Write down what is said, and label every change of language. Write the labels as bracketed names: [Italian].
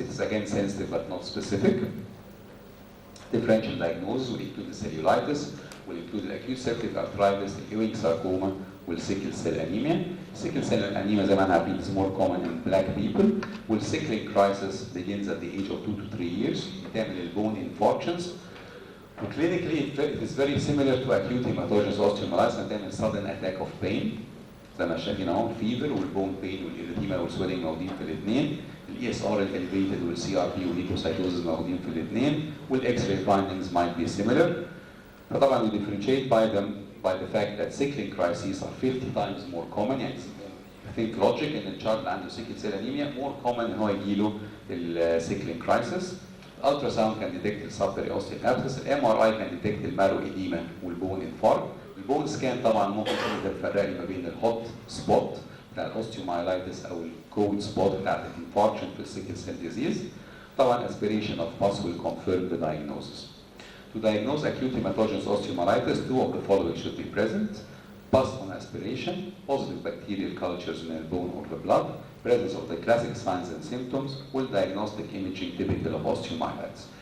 [English] It is again sensitive but not specific. Differential diagnosis will include the cellulitis, will include the acute septic arthritis, the Ewing sarcoma, will sickle cell anemia. Sickle cell anemia, [Arabic] زي ما احنا عارفين, [English] is more common in black people. Will sickling crisis begins at the age of 2 to 3 years. [Arabic] بتعمل [English] bone infarctions. Clinically, it is very similar to acute hematogenous osteomyelitis, and then a sudden attack of pain. [Arabic] زي ما شايفين اهو, fever والbone pain والإريثيما والswelling موجودين في الاثنين. ESR elevated والCRP والleukocytosis موجودين في الاثنين. [English] والX-ray findings might be similar. [Arabic] فطبعا [English] we differentiate by the fact that sickling crises are 50 times more common. يعني I think logic in the child [Arabic] اللي عنده [English] sickle cell anemia more common [Arabic] ان هو يجيله [English] sickling crisis. Ultrasound can detect the subperiosteal abscess. MRI can detect the marrow edema والbone infarct. [Arabic] البون سكان طبعا ممكن تفرق لي ما بين الهوت سبوت بتاع الاوستيومايلايتس او الكولد سبوت بتاع الانفاركشن في السيكل سيل ديزيز. طبعا [English] aspiration of pus will confirm the diagnosis. To diagnose acute hematogenous osteomyelitis, 2 of the following should be present. Pus on aspiration, positive bacterial cultures in the bone or the blood, presence of the classic signs and symptoms, with diagnostic imaging typical of osteomyelitis.